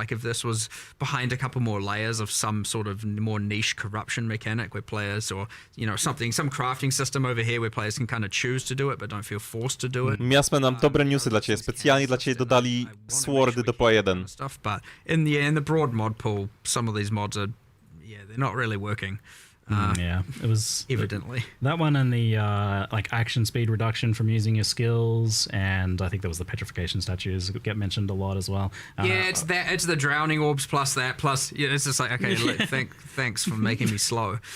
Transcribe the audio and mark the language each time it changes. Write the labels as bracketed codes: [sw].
[en] Like if this was behind a couple more layers of some sort of more niche corruption mechanic where players, or some crafting system over here where players can kind of choose to do it but don't feel forced to do it. [pl] Miasme nam dobre newsy dla ciebie. Specjalnie dla ciebie dodali swordy do PoE1. [en] Stuff, but in the broad mod pool, some of these mods are, they're not really working. It was evidently that one and the like action speed reduction from using your skills, and I think there was the petrification statues get mentioned a lot as well. It's the drowning orbs plus that plus it's just like, okay, look, thanks for making me slow.